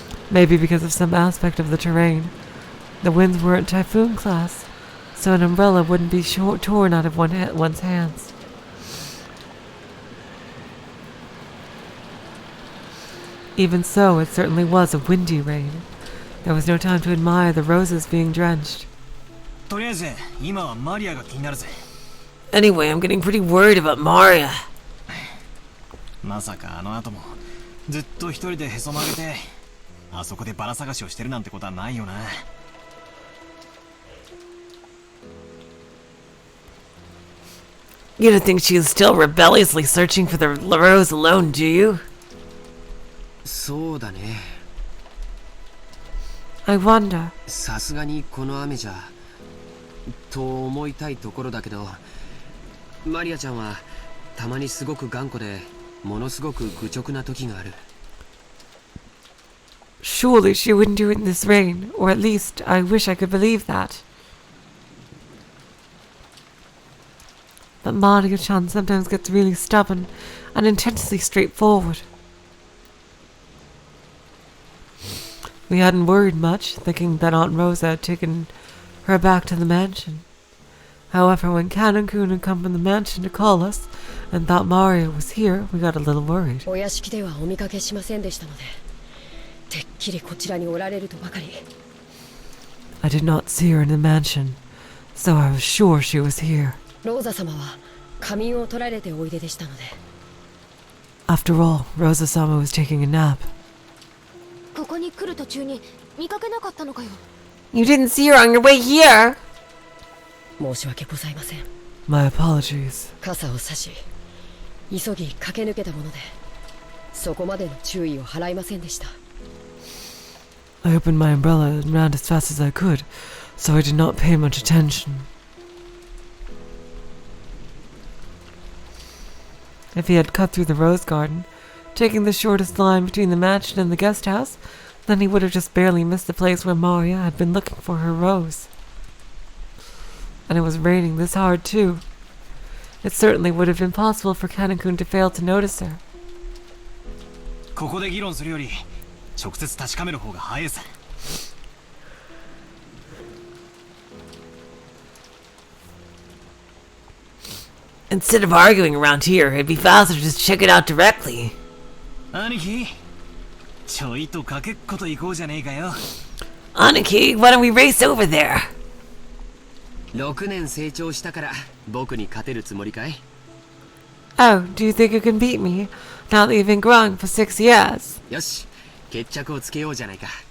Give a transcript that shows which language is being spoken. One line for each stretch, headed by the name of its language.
English: Maybe because of some aspect of the terrain. The winds weren't typhoon class, so an umbrella wouldn't be torn out of one's hands. Even so, it certainly was a windy rain. There was no time to admire the roses being drenched.
Japanese: とりあえず今はマリアが気になるぜ。
English: Anyway, I'm getting pretty worried about Maria.
Japanese: まさかあの後もずっと一人でへそ曲げてあそこでバラ探しをしてるなんてことはないよな。
English: You don't think she's still rebelliously searching for the rose alone, do you?
Japanese: そうだね。
English: I wonder.
Japanese: さすがにこの雨じゃと思いたいところだけど、マリアちゃんはたまにすごく頑固でものすごく愚直な時がある。
English: Surely she wouldn't do it in this rain, or at least I wish I could believe that. But Maria-chan sometimes gets really stubborn and intensely straightforward. We hadn't worried much, thinking that Aunt Rosa had taken her back to the mansion. However, when Canon-kun had come from the mansion to call us and thought Maria was here, we got a little worried.
Japanese: お屋敷ではお見かけしませんでしたので、てっきりこちらにおられるとばかり。
English: I did not see her in the mansion, so I was sure she was here.
Japanese: ローザ様は仮眠を取られておいででしたので。
English: After all, Rosa-sama was taking a nap.
Japanese: ここに来る途中に見かけなかったのかよ。
English: You didn't see her on your way here?
Japanese: 申し訳ございません。
English: My apologies.
Japanese: 傘を差し、急ぎ駆け抜けたもので、そこまでの注意を払いませんでした。
English: I opened my umbrella and ran as fast as I could, so I did not pay much attention. If he had cut through the rose garden, taking the shortest line between the mansion and the guest house, then he would have just barely missed the place where Maria had been looking for her rose. And it was raining this hard, too. It certainly would have been possible for Canon-kun to fail to notice her.
Japanese: ここで議論するより直接確かめる方が早いさ。
English: Instead of arguing around here, it'd be faster to just check it out directly.
Japanese: 兄貴、ちょいとかけっこと行こうじゃねえかよ。
English: Aniki, why don't we race over there?
Japanese: 6年成長したから僕に勝てるつもりかい？
English: Oh, do you think you can beat me, now that you've been growing for 6 years?
Japanese: よし、決着をつけようじゃないか。